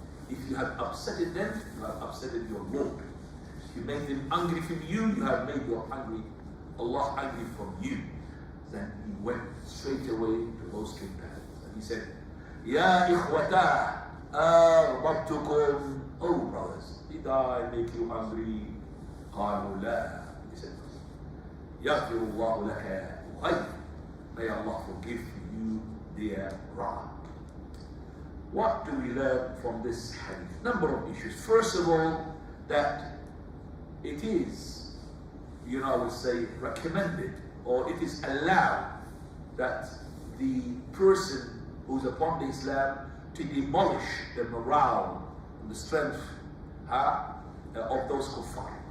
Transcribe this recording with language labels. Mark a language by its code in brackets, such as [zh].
[en] If you have upsetted them, you have upsetted your Lord. If you made them angry from you, you have made Allah angry from you. Then he went straight away to those companions and he said, [ar] Ya ikhwata, أغضبتكم. [en] Oh brothers, did I make you angry? [ar] قالوا لا. [en] He said, [ar] يغفر الله لك وخير. [en] May Allah forgive you, dear brother. What do we learn from this hadith? Number of issues. First of all, that it is, I would say, recommended, or it is allowed that the person who is upon the Islam to demolish the morale and the strength of those kuffar.